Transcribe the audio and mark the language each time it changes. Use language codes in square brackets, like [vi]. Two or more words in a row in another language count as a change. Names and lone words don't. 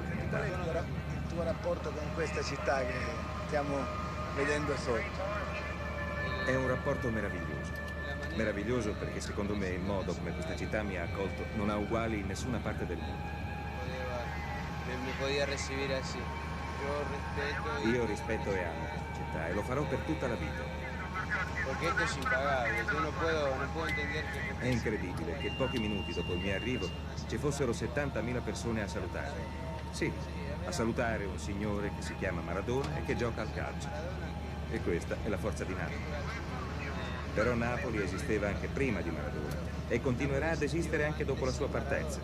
[it] Il tuo rapporto con questa città che stiamo vedendo sotto. È un rapporto meraviglioso. Meraviglioso perché secondo me il modo come questa città mi ha accolto non ha uguali in nessuna parte del mondo. [es] Mi podía recibir así. [it] Io rispetto e amo questa città e lo farò per tutta la vita. [es] Porque esto es impagable. Yo no puedo entender que... [it] È incredibile che pochi minuti dopo il mio arrivo ci fossero 70.000 persone a salutarmi. Sì, a salutare un signore che si chiama Maradona e che gioca al calcio. E questa è la forza di Napoli. Però Napoli esisteva anche prima di Maradona e continuerà ad esistere anche dopo la sua partenza.